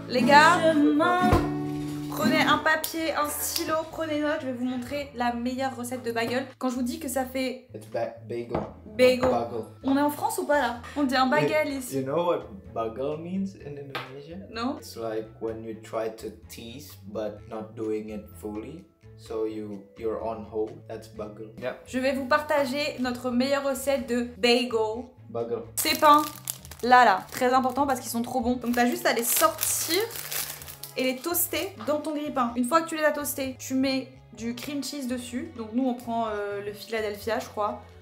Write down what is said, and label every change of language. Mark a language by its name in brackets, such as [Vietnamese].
[French] Les gars, prenez un papier, un stylo, prenez note, je vais vous montrer la meilleure recette de bagel. Quand je vous dis que ça fait... Bagel. Bagel. On est en France ou pas là? On dit un bagel ici. [English] You know what bagel means in Indonesia? No? It's like when you try to tease but not doing it fully. So you're on hold. That's bagel. Yeah. [French] Je vais vous partager notre meilleure recette de bagel. Bagel. Ces pains, là, très important parce qu'ils sont trop bons. Donc t'as juste à les sortir et les toaster dans ton grille-pain. Une fois que tu les as toastés, tu mets du cream cheese dessus. Donc nous on prend le Philadelphia je crois.